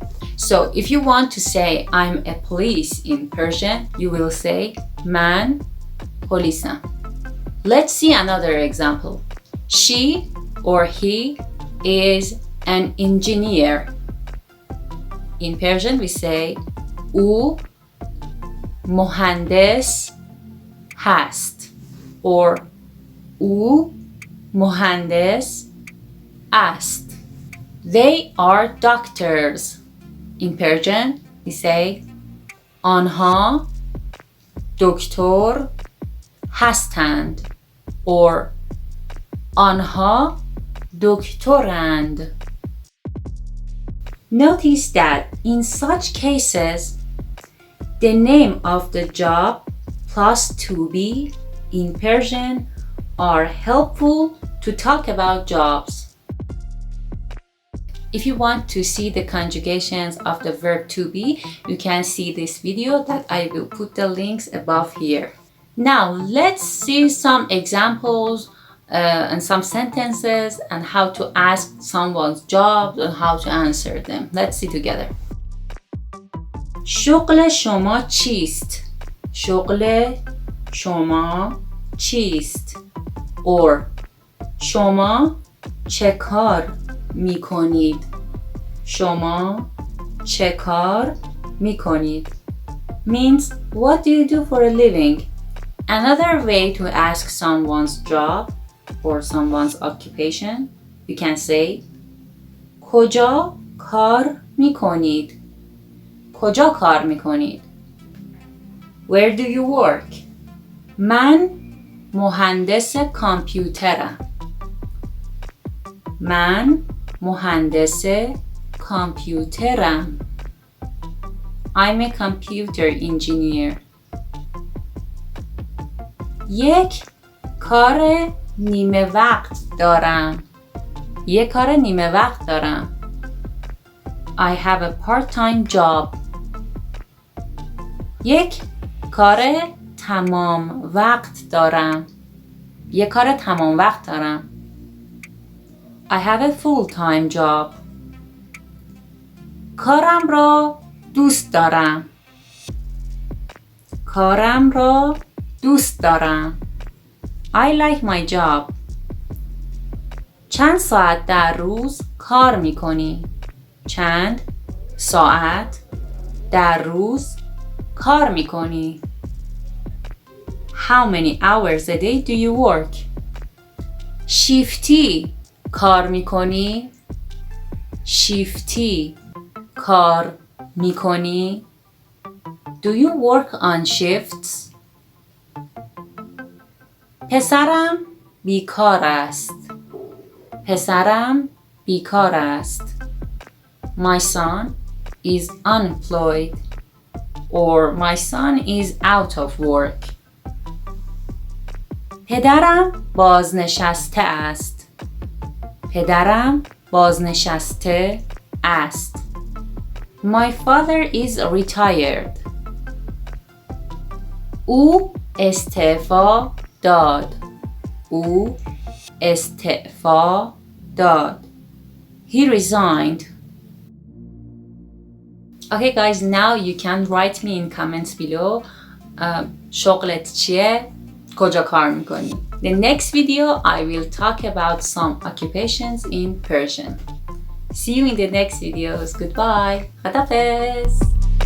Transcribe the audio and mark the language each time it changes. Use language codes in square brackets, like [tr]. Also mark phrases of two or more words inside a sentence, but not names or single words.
[en] So if you want to say, I'm a police in Persian, you will say, [fa] من پلیسم. [en] Let's see another example. She or he is an engineer. In Persian, we say [fa] او مهندس هست [en] or [fa] او مهندس است. [en] They are doctors. In Persian, we say [fa] آنها دکتر هستند [en] or آنها دکترند. Notice that in such cases, the name of the job plus to be in Persian are helpful to talk about jobs. If you want to see the conjugations of the verb to be, you can see this video that I will put the links above here. Now let's see some examples and some sentences and how to ask someone's job and how to answer them. Let's see together. [fa] شغل شما چیست؟ شغل شما چیست؟ or شما چه کار می کنید؟ شما چه کار می کنید؟ [en] Means what do you do for a living? Another way to ask someone's job or someone's occupation, you can say [fa] کجا کار میکنید؟ کجا کار میکنید؟ [en] Where do you work? [fa] من مهندس کامپیوترم. من مهندس کامپیوترم. [en] I'm a computer engineer. [fa] یک کار نیمه وقت دارم. یک کار نیمه وقت دارم. [en] I have a part-time job. [fa] یک کار تمام وقت دارم. یک کار تمام وقت دارم. [en] I have a full-time job. [fa] کارم را دوست دارم. کارم را دوست دارم. [en] I like my job. [fa] چند ساعت در روز کار میکنی؟ چند ساعت در روز کار میکنی؟ [en] How many hours a day do you work? [fa] شیفتی کار میکنی؟ شیفتی کار میکنی؟ [en] Do you work on shifts? [fa] پسرم بیکار است. پسرم بیکار است. [en] My son is unemployed or my son is out of work. [fa] پدرم بازنشسته است. پدرم بازنشسته است. [en] My father is retired. [fa] او استعفا داد. او استعفا داد. [en] He resigned. Okay guys, now you can write me in comments below [fa] شغلت چیه؟ کجا کار میکنی؟ [en] The next video I will talk about some occupations in Persian. See you in the next videos. Goodbye. خداحافظ.